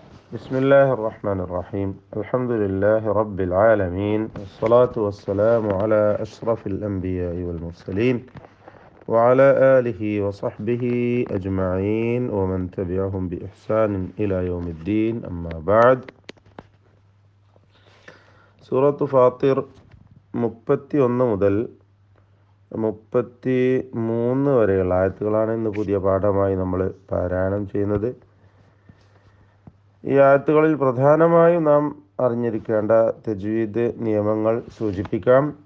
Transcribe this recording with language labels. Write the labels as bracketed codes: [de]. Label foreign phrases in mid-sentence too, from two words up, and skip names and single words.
[ar] بسم الله الرحمن الرحيم الحمد لله رب العالمين والصلاة والسلام على أشرف الأنبياء والمرسلين وعلى آله وصحبه أجمعين ومن تبعهم بإحسان إلى يوم الدين أما بعد سورة فاطر 31 [ml] മുതൽ 33 വരെയുള്ള ആയത്തുകളാണ് ഇന്ന് പുതിയ പാഠമായി നമ്മൾ പാരായണം ചെയ്യുന്നത്. ഈ ആയത്തുകളിൽ പ്രധാനമായും നാം അറിഞ്ഞിരിക്കേണ്ട തജ്വീദ് നിയമങ്ങൾ സൂചിപ്പിക്കാം.